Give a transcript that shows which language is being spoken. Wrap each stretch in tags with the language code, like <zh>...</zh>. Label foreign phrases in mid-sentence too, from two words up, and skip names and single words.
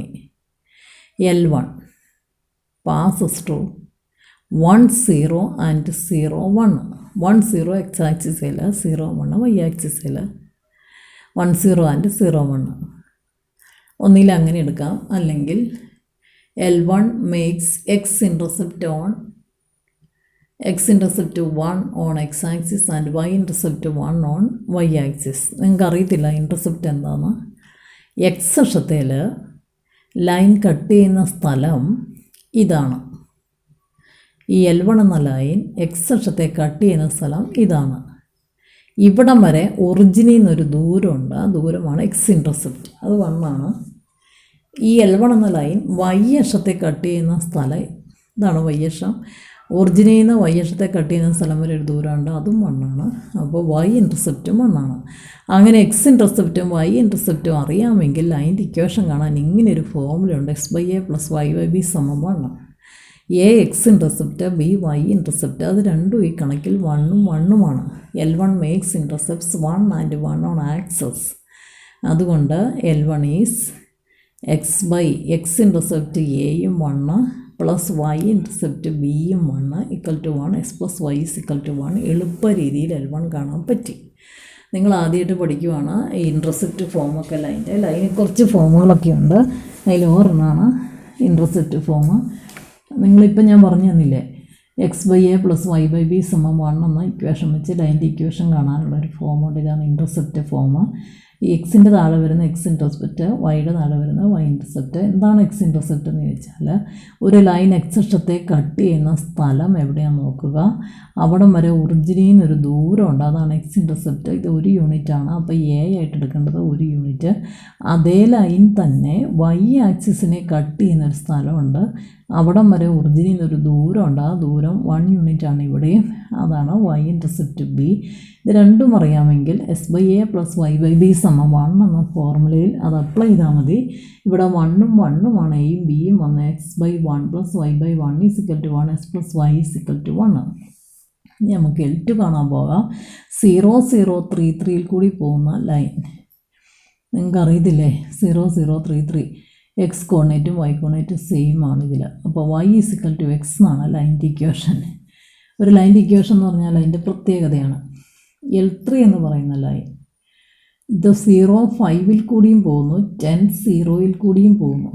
<en>L1 passes through 1 0 and 0 1.</en> <ml>1 0 എക്സ് ആക്സിസിൽ, 0 1 വൈ ആക്സിസിൽ. 1 0 ആൻഡ് 0 1 ഒന്നിൽ അങ്ങനെ എടുക്കാം. അല്ലെങ്കിൽ</ml> <en>L1 makes x intercept 1 on x axis and y intercept 1 on y axis.</en> <ml>നിങ്ങൾക്ക് അറിയത്തില്ല ഇൻ്റർസെപ്റ്റ് എന്താണെന്ന്. എക്സ് അക്ഷത്തിൽ</ml> <en>line cut</en> <ml>ചെയ്യുന്ന സ്ഥലം ഇതാണ്. ഈ L1 എന്ന ലൈൻ എക്സ് അക്ഷത്തെ കട്ട് ചെയ്യുന്ന സ്ഥലം ഇതാണ്. ഇവിടം വരെ ഒറിജിനിൽ നിന്നൊരു ദൂരമുണ്ട്, ആ ദൂരമാണ്</ml> <en>x intercept,</en> <ml>അത് 1 ആണ്. ഈ L1 എന്ന ലൈൻ y അക്ഷത്തെ കട്ട് ചെയ്യുന്ന സ്ഥലം ഇതാണ് y അക്ഷം. ഒറിജിനിൽ നിന്ന് y അക്ഷത്തെ കട്ട് ചെയ്യുന്ന സ്ഥലം വരെ ഒരു ദൂരമുണ്ട്, അതും 1 ആണ്. അപ്പോൾ y ഇൻ്റർസെപ്റ്റും 1 ആണ്. അങ്ങനെ എക്സ് ഇൻ്റർസെപ്റ്റും y ഇൻ്റർസെപ്റ്റും അറിയാമെങ്കിൽ അതിൻ്റെ ഇക്വേഷൻ കാണാൻ ഇങ്ങനെയൊരു ഫോർമുലയുണ്ട്. x/a + y/b = 1.</ml> <en>a x intercept, b y intercept,</en> <ml>അത് രണ്ടും ഈ കണക്കിൽ 1ഉം 1ഉമാണ്.</ml> <en>L1 makes intercepts 1 and 1 on axis.</en> <ml>അതുകൊണ്ട്</ml> <en>L1 is x/x intercept</en> <ml>എയും</ml> <en>1 plus y intercept</en> <ml>ബിയും 1 = 1. x + y = 1. എളുപ്പ രീതിയിൽ L1 കാണാൻ പറ്റി. നിങ്ങൾ ആദ്യമായിട്ട് പഠിക്കുവാണ് ഈ ഇൻ്റർസെപ്റ്റ് ഫോമൊക്കെ ലൈനിൽ കുറച്ച് ഫോമുകളൊക്കെ ഉണ്ട്. അതിൽ ഓരോന്നാണ്</ml> <en>intercept form.</en> <ml>നിങ്ങളിപ്പോൾ ഞാൻ പറഞ്ഞു തന്നില്ലേ, x/a + y/b = 1 എന്ന ഇക്വേഷൻ വെച്ച് ലൈൻ്റെ ഇക്വേഷൻ കാണാനുള്ളൊരു ഫോമുണ്ട്. ഇതാണ്</ml> <en>intercept form.</en> <ml>ഈ എക്സിൻ്റെ താഴെ വരുന്ന</ml> <en>x intercept,</en> <ml>വൈയുടെ താഴെ വരുന്ന</ml> <en>y intercept.</en> <ml>എന്താണ്</ml> <en>x intercept</en> <ml>എന്ന് ചോദിച്ചാൽ, ഒരു ലൈൻ എക്സ് അക്ഷത്തെ കട്ട് ചെയ്യുന്ന സ്ഥലം എവിടെയാണെന്ന് നോക്കുക. അവിടം വരെ ഒറിജിനിൽ നിന്നൊരു ദൂരമുണ്ട്, അതാണ്</ml> <en>x intercept.</en> <ml>ഇത് 1 യൂണിറ്റാണ്. അപ്പോൾ എ ആയിട്ട് എടുക്കേണ്ടത് 1 യൂണിറ്റ്. അതേ ലൈൻ തന്നെ വൈ ആക്സിസിനെ കട്ട് ചെയ്യുന്നൊരു സ്ഥലമുണ്ട്, അവിടം വരെ ഒറിജിനിൽ നിന്നൊരു ദൂരമുണ്ട്, ആ ദൂരം 1 യൂണിറ്റാണ് ഇവിടെയും, അതാണ്</ml> <en>y intercept b.</en> <ml>ഇത് രണ്ടും അറിയാമെങ്കിൽ x/a + y/b = 1 എന്ന ഫോർമുലയിൽ അത് അപ്ലൈ ചെയ്താൽ മതി. ഇവിടെ 1ഉം 1ഉമാണ് എയും ബിയും വന്ന് x/1 + y/1 = 1, x + y = 1. ഇനി നമുക്ക് L2 കാണാൻ പോകാം. 0, 0, 3, 3യിൽ കൂടി പോകുന്ന ലൈൻ നിങ്ങൾക്ക് അറിയത്തില്ലേ, 0, 0, 3, 3 എക്സ് കോർഡിനേറ്റും വൈ കോർഡിനേറ്റും സെയിം ആണ് ഇതിൽ. അപ്പോൾ y = x എന്നാണ് ലൈൻ്റെ ഇക്വേഷൻ. ഒരു ലൈൻ്റെ ഇക്വേഷൻ എന്ന് പറഞ്ഞാൽ അതിൻ്റെ പ്രത്യേകതയാണ്. L3 എന്ന് പറയുന്ന ലൈൻ ഇത് 0, 5ൽ കൂടിയും പോകുന്നു, 10, 0യിൽ കൂടിയും പോകുന്നു.</ml>